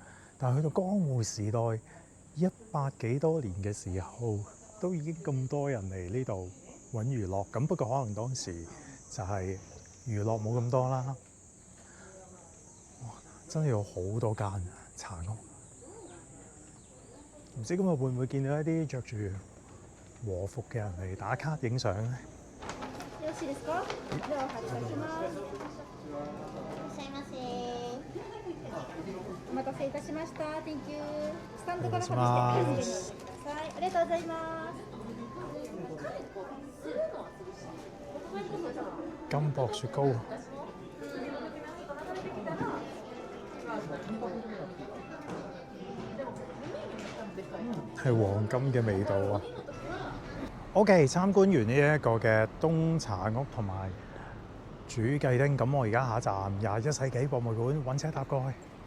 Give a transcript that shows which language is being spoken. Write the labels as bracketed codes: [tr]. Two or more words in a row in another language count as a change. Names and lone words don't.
[yue] 但係去到江戶時代100幾多年嘅時候，都已經咁多人嚟呢度揾娛樂。咁不過可能當時就係娛樂冇咁多啦。哇！真係有好多間茶屋，唔知今日會唔會見到一啲着住和服嘅人嚟打卡影相咧？ [ja] よろしいですか？では発車します。いらっしゃいませ。お待たせいたしました。 [en] Thank you。 [ja] スタンドから外してお待ちください。ありがとうございます。 [yue] 金箔雪糕係黃金嘅味道啊！OK， 參觀完呢一個嘅東茶屋同埋主計町，咁我而家下一站21世紀博物館，揾車搭過去。